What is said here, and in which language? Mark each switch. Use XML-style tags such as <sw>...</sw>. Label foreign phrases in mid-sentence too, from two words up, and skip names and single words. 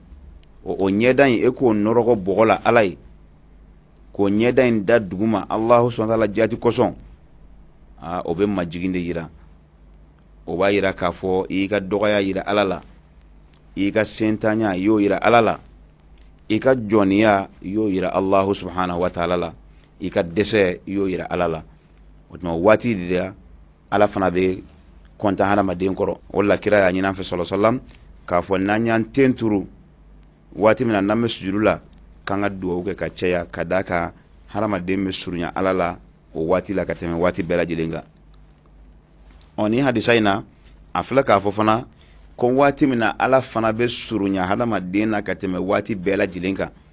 <bm>O ɲɛda in e k'o nɔrɔgɔ bɔgɔ la Ala ye, k'o ɲɛda in da duguma</bm> <ar>الله سبحانه وتعالى</ar> <bm>jaati kosɔn, o bɛ majigin de yira. o b'a yira k'a fɔ i ka dɔgɔya yira Ala la, i ka sentanya i y'o yira Ala la, i ka jɔniya i y'o yira</bm> <ar>الله سبحانه وتعالى</ar> <bm>la, i ka dɛsɛ i y'o yira Ala la. O tuma waati de la Ala fana bɛ kontan hadamaden kɔrɔ. O la kira y'a ɲini an fɛ</bm> <ar>صلى الله عليه وسلم</ar> <bm>k'a fɔ n'an y'an ten turu waati min na n'an bɛ sujudu la k'an ka dugawu kɛ ka caya ka d'a kan hadamaden bɛ surunya Ala la o waati la ka tɛmɛ waati bɛɛ lajɛlen kan. Ni hadisa in na a filɛ k'a fɔ fana ko waati min na Ala fana bɛ surunya hadamaden na ka tɛmɛ waati bɛɛ lajɛlen kan.</bm>